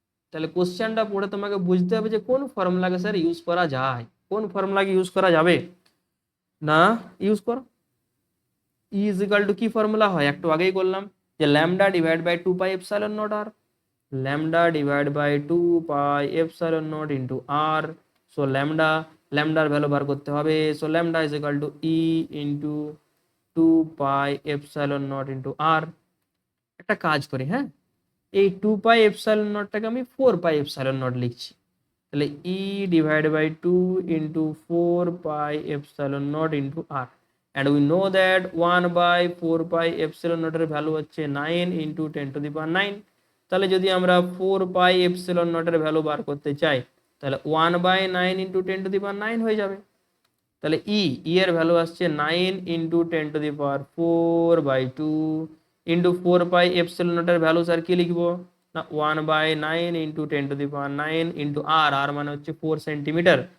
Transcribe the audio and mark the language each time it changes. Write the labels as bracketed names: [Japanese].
[Bangla] তাহলে কোশ্চেনটা পড়ে তোমাকে বুঝতে হবে যে কোন ফর্মুলাকে স্যার ইউজ করা যায়, কোন ফর্মুলাকে ইউজ করা যাবে না। ইউজ করো ই ইজ ইকাল টু কি ফর্মুলা হয়, একটু আগেই করলাম যে lambda divide by 2 pi epsilon not আর, [English] lambda divided by 2 pi epsilon naught into r. So lambda [Bangla] value বার করতে হবে, [English] so lambda is equal to e into 2 pi epsilon naught into r. [Bangla] একটা কাজ করি, হ্যাঁ, এই 2 pi epsilon naught টাকে আমি 4 pi epsilon naught লিখছি, তাহলে [English] e divided by 2 into 4 pi epsilon naught into r. And we know that 1 by 4 pi epsilon naught [Bangla] এর ভ্যালু হচ্ছে [English] 9 into 10⁹। [Bangla] তাহলে যদি আমরা 4 পাই এপসিলন নটের ভ্যালু বার করতে চাই, তাহলে 1/9 × 10⁹ হয়ে যাবে। তাহলে ই এর ভ্যালু আসছে 9 × 10⁴/2 ইন্টু 4 পাই এপসিলন নটের ভ্যালু স্যার কি লিখবো না 1/9 × 10⁹ ইন্টু আর, আর মানে হচ্ছে 4 সেন্টিমিটার।